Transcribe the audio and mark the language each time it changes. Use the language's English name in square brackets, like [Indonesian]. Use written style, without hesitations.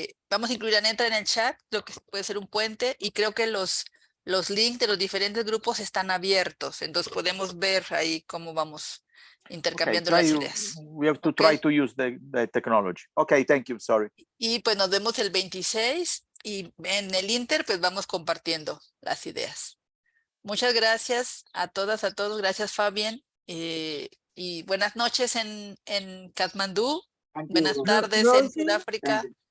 [Spanish] Vamos a incluir a Netra en el chat, lo que puede ser un puente, y creo que los links de los diferentes grupos están abiertos, entonces podemos ver ahí cómo vamos intercambiando las ideas. [English] We have to try to use the technology. Okay, thank you, sorry. [Spanish] Y pues nos vemos el 26 y en el inter pues vamos compartiendo las ideas. Muchas gracias a todas, a todos. Gracias, Fabián. Y buenas noches en Katmandú. Buenas tardes en Sudáfrica.